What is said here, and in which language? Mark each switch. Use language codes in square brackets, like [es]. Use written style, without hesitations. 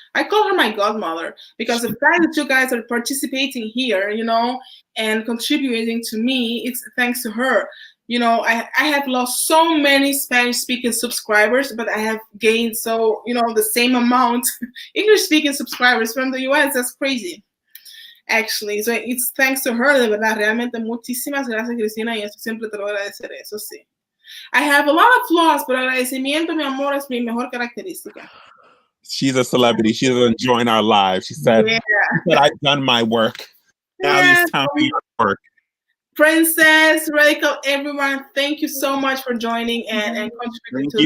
[en] I call her my godmother because the fact that you guys are participating here, and contributing to me, it's thanks to her. I have lost so many Spanish speaking subscribers, but I have gained the same amount English speaking subscribers from the US. That's crazy. Actually, so it's thanks to her, [es] de verdad, realmente muchísimas gracias, Cristina, y eso siempre te lo agradeceré, eso sí. [en] I have a lot of flaws, [es] pero agradecimiento, mi amor, es mi mejor característica. [en] She's a celebrity. She's enjoying our lives. She said, I've done my work. Now it's time for your work. Princess, Radical, everyone, thank you so much for joining and contributing to this.